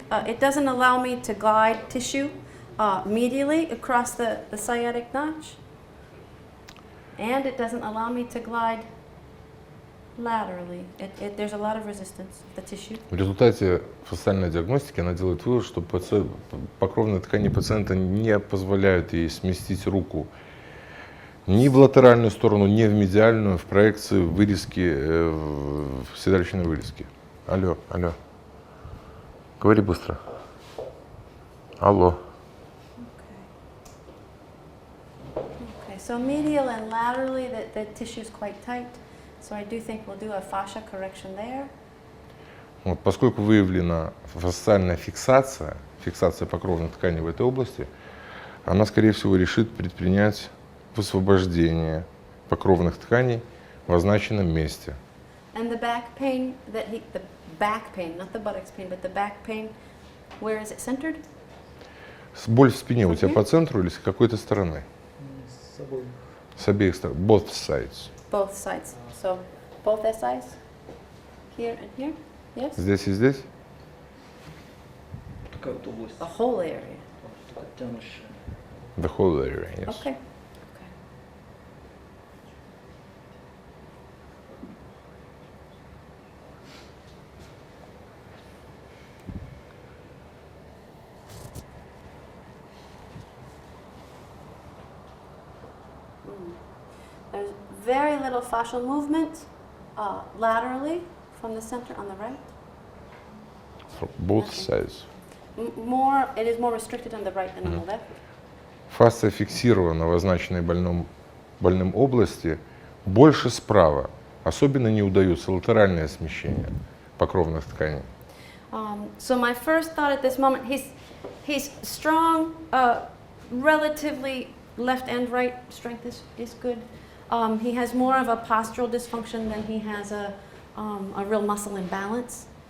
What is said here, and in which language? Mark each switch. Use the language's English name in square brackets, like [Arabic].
[English] It doesn't allow me to glide tissue medially across the sciatic notch. And it doesn't allow me to glide laterally. There's a lot of resistance of the tissue. [Russian] В результате фасциальной диагностики она делает вывод, что покровные ткани пациента не позволяют ей сместить руку ни в латеральную сторону, ни в медиальную, в проекции вырезки, в седалищной вырезке. Алло, алло. Говори быстро. Алло. [English] Okay, so medial and laterally, the tissue is quite tight. So I do think we'll do a fascia correction there. [Russian] Вот, поскольку выявлена фасциальная фиксация покровной ткани в этой области, она, скорее всего, решит предпринять высвобождение покровных тканей в означенном месте. [English] And the back pain, the back pain, not the buttocks pain, but the back pain, where is it centered? [Russian] Боль в спине у тебя по центру или с какой-то стороны? С собой. С обеих сторон. [English] Both sides. Both sides. So both SIs? Here and here? Yes? [Russian] Здесь и здесь? Такая вот область. [English] The whole area. [Russian] Такая тянущая. [English] The whole area, yes. Okay. There's very little fascial movement laterally from the center on the right. From both Okay. sides. It is more restricted on the right than on the left. [Russian] Фасция фиксирована в означенной больным области больше справа. Особенно не удается латеральное смещение покровных тканей. [English] So my first thought at this moment, he's strong, relatively left and right strength is good. He has more of a postural dysfunction than he has a real muscle imbalance.